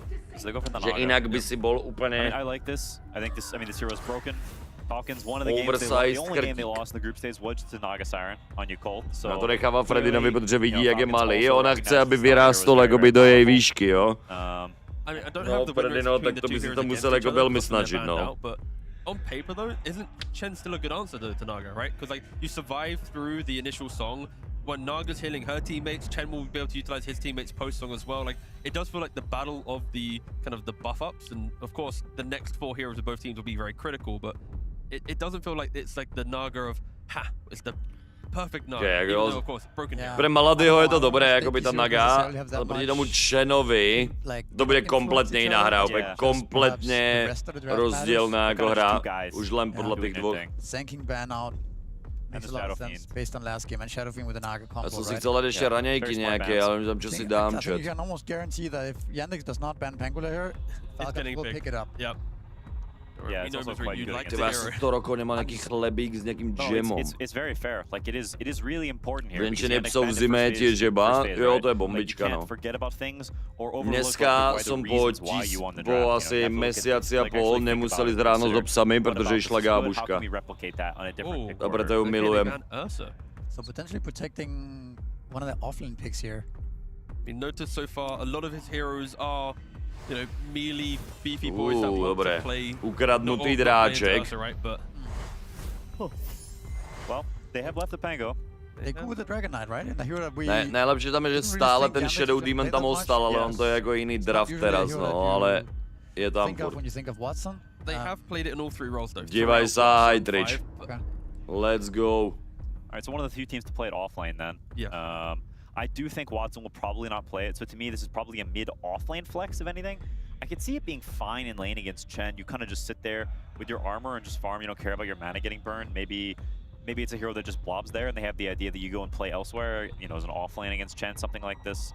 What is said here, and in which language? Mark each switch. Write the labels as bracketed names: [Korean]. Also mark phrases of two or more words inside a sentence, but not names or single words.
[Slovak] Že inak by si bol úplne oversized krtík. No to necháva Fredinovi, protože vidí, jak je malý. Ona chce, aby vyrástol akoby do jej výšky, jo? No, Fredino, tak to by si to musel jako velmi snažit, no. [English] On paper though, isn't Chen still a good answer to Naga, right? Because like you survive through the initial song. When Naga's healing her teammates, Chen will be able to utilize his teammates post song as well. Like it does feel like the battle of the kind of the buff ups, and of course the next 4 heroes of both teams will be very critical. But it doesn't feel like it's like the Naga of it's the perfect Naga. Okay, even though, of course, broken hero. [Slovak] Pre Maladyho je to dobré, jakoby ta Naga, ale proti tomu Chenovi to bude kompletně jiná hra, úplně kompletně rozdílná jako hra, už len podle těch dvou. [English] Makes a lot of sense based on last game and Shadowfiend with the Naga combo, [Slovak] Já jsem si chcel dát ještě ranějky nějaké, ale nevím, čo si dám, chat. [English] I think you can almost guarantee that if Yandex does not ban Pangolin here, Falcons will pick it up. Yep. Yeah, it's also quite good. [Slovak] Ty asi 100 rokov nemá nejaký chlebík s nejakým džemom. [English] It's very fair. Like it is really important here. [Slovak] Venčenie psov v zime tiež jeba, jo, to je bombička, no. Dneska som po asi mesiaci a pol nemuseli z ráno so psami, protože išla gábuška. A preto ju milujem. [English] So potentially protecting one of the offlane picks here. We noticed so far a lot of his heroes are melee, beefy boys that love to play. [Slovak] Ukradnutý dráček. [English] Well, they have left the Pango. They go with the Dragon Knight, right? And the hero that we... [Slovak] Najlepší tam je, že stále ten Shadow Demon tam ostal, ale on to je jako jiný draft teraz, no, ale je tam furt. [English] When you think of Watson. They have played it in all 3 roles though. [Slovak] Dívaj sa, Hydrich. [English] Let's go. Alright, so one of the few teams to play it offlane then. Yeah. I do think Watson will probably not play it, so to me this is probably a mid-offlane flex, if anything. I could see it being fine in lane against Chen. You kind of just sit there with your armor and just farm. You don't care about your mana getting burned. Maybe it's a hero that just blobs there and they have the idea that you go and play elsewhere, you know, as an offlane against Chen, something like this.